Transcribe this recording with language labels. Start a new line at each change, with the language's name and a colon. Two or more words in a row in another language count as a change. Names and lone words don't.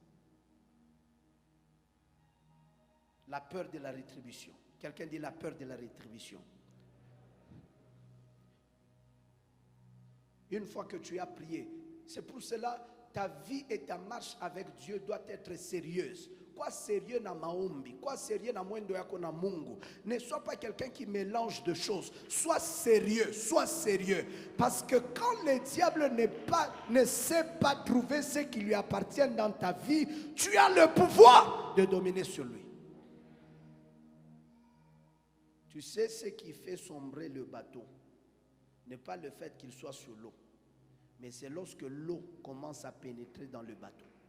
French: La peur de la rétribution. Quelqu'un dit la peur de la rétribution. Une fois que tu as prié, c'est pour cela ta vie et ta marche avec Dieu doit être sérieuse. Quoi sérieux
Swahili: na maombi,
French: quoi sérieux
Swahili: na mwendo yako na Mungu.
French: Ne sois pas quelqu'un qui mélange de choses. Sois sérieux, sois sérieux. Parce que quand le diable ne sait pas trouver ce qui lui appartient dans ta vie, tu as le pouvoir de dominer sur lui. Tu sais ce qui fait sombrer le bateau n'est pas le fait qu'il soit sur l'eau, mais c'est lorsque l'eau commence à pénétrer dans le bateau.